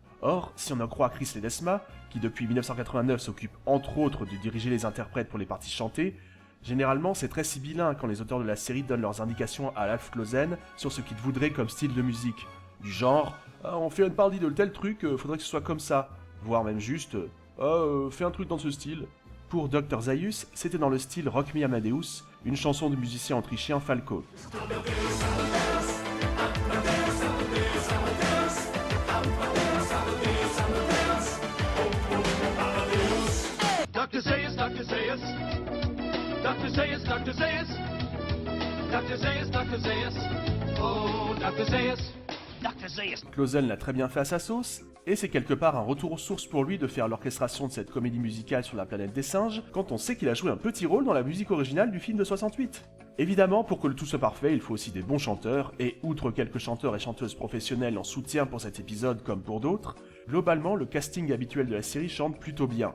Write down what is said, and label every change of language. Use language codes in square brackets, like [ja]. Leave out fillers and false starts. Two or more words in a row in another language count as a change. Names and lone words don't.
[fr] Or, si on en croit Chris Ledesma, qui depuis 1989 s'occupe entre autres de diriger les interprètes pour les parties chantées, généralement c'est très sibyllin quand les auteurs de la série donnent leurs indications à Alf Clausen sur ce qu'ils voudraient comme style de musique. Du genre, on fait une parodie de tel truc, faudrait que ce soit comme ça. Voire même juste, fais un truc dans ce style. Pour Dr. Zaius, c'était dans le style Rock Me Amadeus, une chanson du musicien autrichien Falco. Dr. Zaius, Dr. Zaius. Dr. Zaius, Dr. Zaius. Dr. Zaius, Dr. Zaius. Oh, Dr. Zaius. Dr. Zaius. Clausen l'a très bien fait à sa sauce, et c'est quelque part un retour aux sources pour lui de faire l'orchestration de cette comédie musicale sur la planète des singes, quand on sait qu'il a joué un petit rôle dans la musique originale du film de 68. Évidemment, pour que le tout soit parfait, il faut aussi des bons chanteurs, et outre quelques chanteurs et chanteuses professionnels en soutien pour cet épisode comme pour d'autres, globalement, le casting habituel de la série chante plutôt bien.